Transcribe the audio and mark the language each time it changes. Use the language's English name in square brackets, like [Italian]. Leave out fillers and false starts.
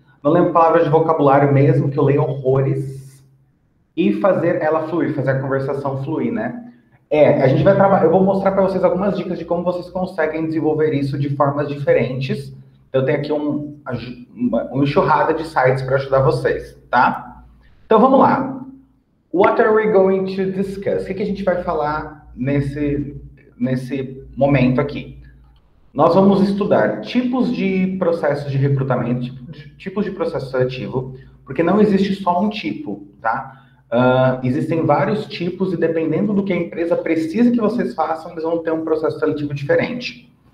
[Portuguese] Não lembro palavras de vocabulário mesmo, que eu leio horrores. E fazer ela fluir, fazer a conversação fluir, né? A gente vai trabalhar. Eu vou mostrar para vocês algumas dicas de como vocês conseguem desenvolver isso de formas diferentes. Eu tenho aqui uma enxurrada de sites para ajudar vocês, tá? Então vamos lá. [English] What are we going to discuss? [Portuguese] O que a gente vai falar nesse momento aqui? Nós vamos estudar tipos de processos de recrutamento, tipos de processo seletivo, porque não existe só um tipo, tá? Existem vários tipos e dependendo do que a empresa precisa que vocês façam, eles vão ter um processo seletivo diferente.